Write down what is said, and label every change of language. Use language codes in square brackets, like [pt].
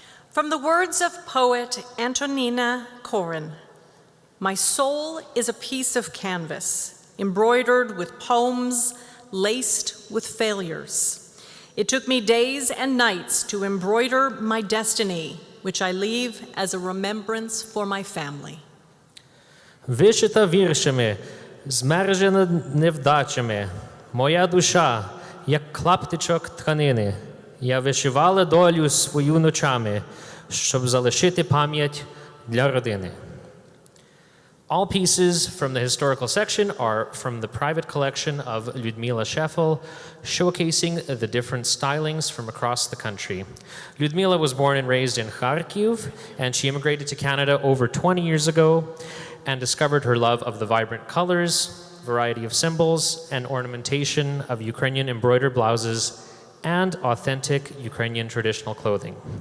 [en] From the words of poet Antonina Korin, "My soul is a piece of canvas, embroidered with poems, laced with failures. It took me days and nights to embroider my destiny, which I leave as a remembrance for my family." [uk] Вишита віршами, змержена невдачами, моя душа, як клаптичок тканини. Я вишивала долю свою ночами, щоб залишити пам'ять для родини. [en] All pieces from the historical section are from the private collection of Lyudmila Shefel, showcasing the different stylings from across the country. Lyudmila was born and raised in Kharkiv, and she immigrated to Canada over 20 years ago and discovered her love of the vibrant colors, variety of symbols, and ornamentation of Ukrainian embroidered blouses and authentic Ukrainian traditional clothing.